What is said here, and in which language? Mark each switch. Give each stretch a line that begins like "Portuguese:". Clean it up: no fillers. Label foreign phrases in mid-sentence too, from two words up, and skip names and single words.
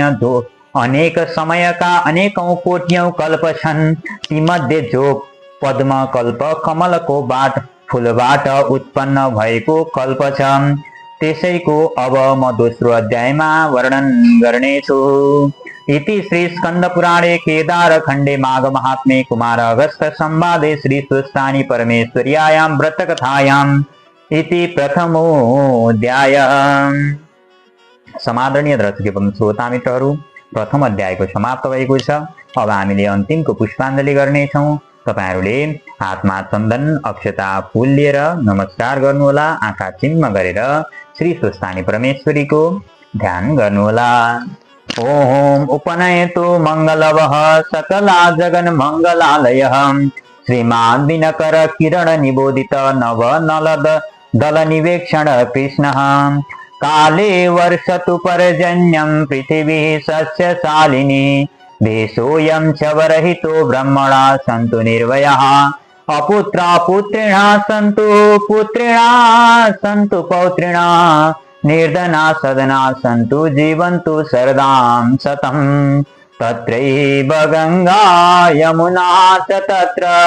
Nepali: जो अनेक समयका अनेकौं कोट्यौं कल्प छन्, तीमध्ये जो पद्म कल्प कमलको फूलबाट उत्पन्न भएको कल्प छ, त्यसैको अब म दोस्रो अध्यायमा वर्णन गर्नेछु।
Sanskrit: इति श्री स्कंद पुराणे केदार खंडे माघ महात्म्ये कुमार अगस्त संवादे श्री सुस्तानी परमेश्वर्यायां व्रतकथायाम् इति प्रथमोऽध्याय।
Nepali: समादरणीय दर्शक एवं श्रोता मित्रहरू, प्रथम अध्यायको समाप्त भएको छ। अब हामीले अन्तिमको पुष्पाञ्जली गर्नेछौँ। तपाईहरूले हातमा चन्दन अक्षता फूल लिएर नमस्कार गर्नुहोला। आँखा चिम्म गरेर श्री सुस्तानी परमेश्वरीको ध्यान गर्नुहोला।
Sanskrit: ओम उपनयतु मंगलवः सकला जगन मंगलालयः श्रीमान दिनकर किरण निबोधित नव नलद दल निवेक्षण कृष्ण काले वर्षतु पर्जन्यं पृथिवी सस्यशालिनी देशोऽयं च वरहितो ब्रह्मणा सन्तु निर्भयाः अपुत्रा पुत्रिणा सन्तु पुत्रिणा सन्तु पौत्रिणा निर्धना सदना सन्तु जीवन्तु शरदां शतम् तत्रैव गंगा यमुना च तत्र